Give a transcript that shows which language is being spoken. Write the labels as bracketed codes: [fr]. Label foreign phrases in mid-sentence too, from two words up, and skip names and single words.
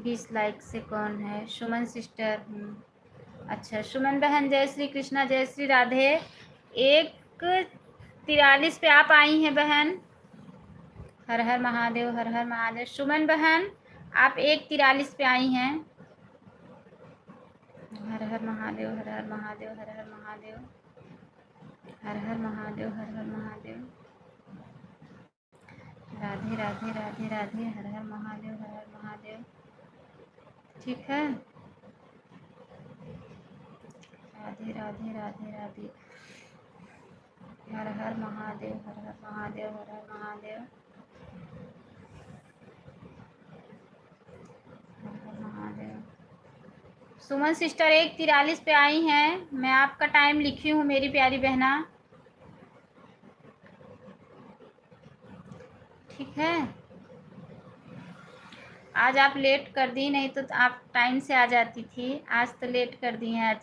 [hi] 20 लाइक से कौन है? सुमन सिस्टर। अच्छा, सुमन बहन, जय श्री कृष्णा, जय श्री राधे। 1:43 पे आप आई हैं बहन। हर हर महादेव, हर हर महादेव। सुमन बहन, आप 1:43 पे आई हैं। हर हर महादेव, हर हर महादेव, हर हर महादेव, हर हर महादेव, हर हर महादेव। राधे राधे राधे राधे, हर हर महादेव, हर हर महादेव। ठीक है, राधे राधे राधे राधे। हर हर महादेव, हर हर महादेव, हर हर महादेव, हर हर महादेव। सुमन सिस्टर 1:43 पे आई हैं। मैं आपका टाइम लिखी हूँ मेरी प्यारी बहना। ठीक है, आज आप लेट कर दी, नहीं तो आप टाइम से आ जाती थी। आज तो लेट कर दी हैं।